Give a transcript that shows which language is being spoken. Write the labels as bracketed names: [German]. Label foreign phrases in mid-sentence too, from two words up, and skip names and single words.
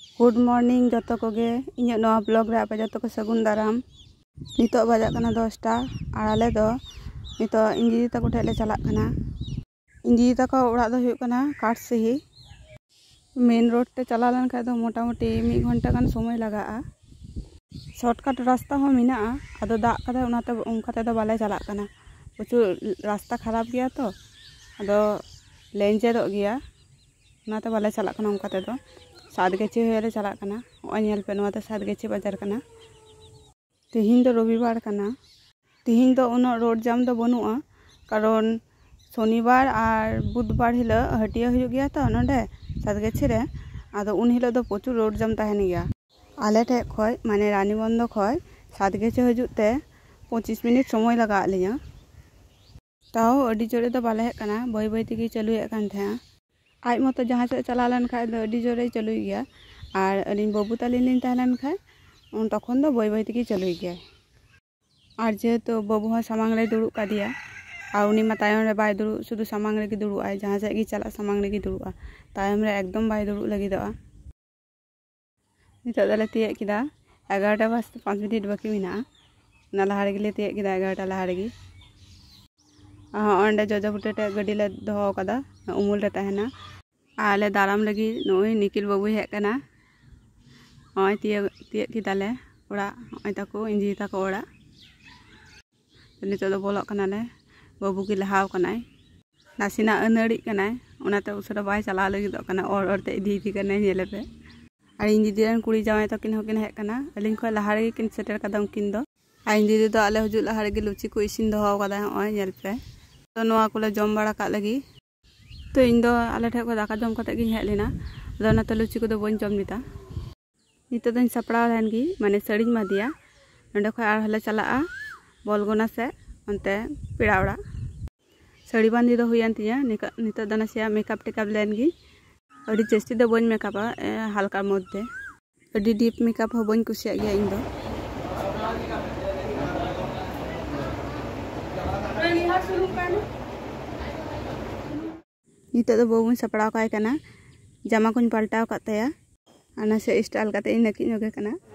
[English] Good morning [Santali] जोतो कोगे इᱧᱟᱹᱜ नवा ब्लॉग रे आपे जोतो को सगुन दाराम। नितो बजाग कना 10टा और आले दो नितो इन दीदी ताको ठे ले चलाक कना। इन दीदी ताको ओड़ा दो हुयुग कना काटसिही। [English] main road [Santali] ते चला लेन खाय दो मोटामुटी 1 घंटा गान समय लगा। शॉर्टकट रास्ता हो मिना आदो दाग कदा उनाते उनकाते दो बाले चलाक कना। प्रचुर रास्ता खराब गया तो आदो लेंजेदो गया उनाते बाले चलाक कना उनकाते दो। सातगेची होले चलाक कना ओय पे नोते सातगेची बाजार कना। तिहिन दो रविवार कना। तिहिन दो उनो [English] road jam [Santali] दो बनुआ कारण शनिवार और बुधवार हिलो हटिया हुयुग गया तो नोडे सातगेची रे आदो उन हिलो दो प्रचुर [English] road jam [Santali] ताहेन गया। आले ठे खय माने रानीबंदो खय सातगेची हजुते 25 मिनट समय लगा लिया। ताओ अडी जोरे दो बाले हेक कना बाय बाय तेगी चालुए कान थे। आज मतो जहाँ से चला लेन खाय दो अडी जोरे चालुई गया और अलिन बाबू तालिन लिन तहलेन खाय तखन दो बाय बाय तेगी चालुई गया। और जेहेतु बाबू हो सामांग रे दुड़ुब कादिया और उनी मा तायम रे बाय दुड़ुब शुधु सामांग रे दुड़ुब आय जहाँ से गी चला सामांग रे दुड़ुबा तायम रे एकदम बाय दुड़ुब लागिदोआ। नितो दले तियेक किदा 11टा बजते 5 मिनिट बाकी मेना ना लहा रे गे तियेक किदा 11टा लहा रे अंडे जोजो बुटेटे गड्डी ले दोहो कदा उमुल रे तहना। आले दाराम लगी नोय निखिल बाबू हेक कना ओय तियेक किदाले ओड़ा ओय ताको इंजी ताको ओड़ा। नितो दो बोलो कनाले बाबू की लहाव कनाय नासिना अनड़ी कनाय ओनाते उसरा बाय चला लगिदो कना और ते इदी कनाय नेले पे। और इन दीदी रन कुड़ी जावाय तकिन होकिन हेक कना अलिन खय लहा रे किन सेटर कदा उनकिन दो। आ इन दीदी दो आले हजु लहा रे लुची को इसिन दोहो कदा ओय नेल पे। तो नोआ कोले जम बाड़ा का लगी तो इन दो आले ठे को दाका जम कते गिन हेक लेना आदो नाते लुची को दो बन जम दिता। नितो दन सपड़ा लेन गी माने सड़ी मादिया नंडे खय आर हले चलाआ बलगोना से अंते पेड़ा ओड़ा सड़ी बांधी दो हुयान तिया नितो दना से मेकअप टेकअप लेन गी अडी जस्ती दो बन मेकअपा हल्का मध्य अडी डीप मेकअप हो बन कुसिया गया इन दो। नितो दो बाबू सपड़ा काय कना जामा कुन पाल्टाव कातया आना से स्टाइल काते इन नकी नगे कना।